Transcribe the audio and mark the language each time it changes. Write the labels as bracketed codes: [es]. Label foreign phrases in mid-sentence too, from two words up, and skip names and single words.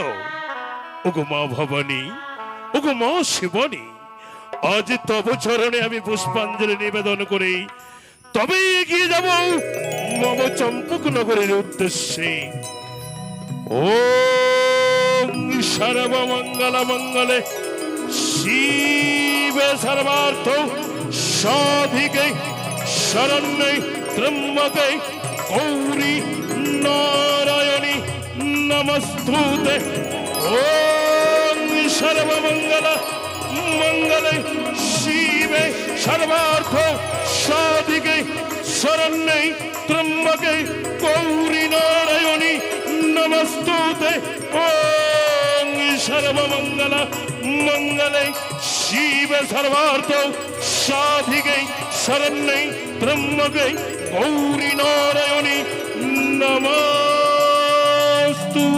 [bn] ওগো মা ভবানী, ওগো মা শিবানী, আজ তব চরণে আমি পুষ্পাঞ্জলি নিবেদন করি তবে এগিয়ে যাব মম চম্পকনগরের উদ্দেশ্যে। [sa] ওম সর্বমঙ্গল মঙ্গলে শিবে সর্বার্থ সাধিকে শরণ্যে ত্র্যম্বকে গৌরী নারায়ণী নমস্তুতে। ওম সর্বমঙ্গল মঙ্গলে শিবে সর্বার্থ সাধিকে শরণ্যে ত্র্যম্বকে গৌরী নারায়ণী নমস্তুতে। ওম সর্বমঙ্গল মঙ্গলে শিবে সর্বার্থ সাধিকে শরণ্যে ত্র্যম্বকে গৌরী নারায়ণী নমস্তু।